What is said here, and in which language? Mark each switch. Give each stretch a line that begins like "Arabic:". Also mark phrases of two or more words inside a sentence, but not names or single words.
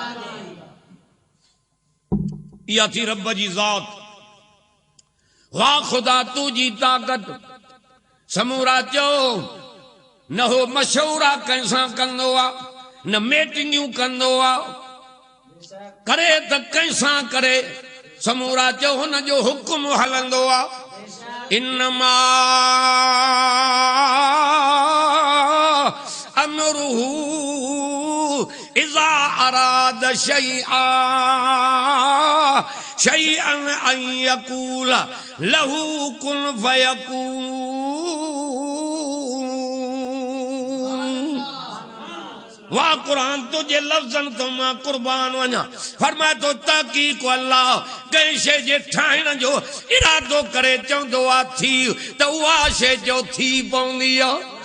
Sindhi: इहा थी रब जी ज़ात वाह खुदा तुझी ताकत समूरा चो न हो मशहूरा कैसा कंदो आ न मीटिंगूं कंदो आ करे त कैसा करे समूरा चो हुन जो हुकुम हलंदो आ इन्नमा
Arabic: أمره إذا أراد شيئا شيئا أن يقول له كن
Sindhi: फयकून वाह कुरान तुझे लफ्ज़न तो मां कुर्बान वञा फरमाए तो तहक़ीक़ अल्लाह कंहिं शइ जे ठाहिण जो इरादो करे चवंदो आहे थी त उहा शइ जो थी पवंदी आहे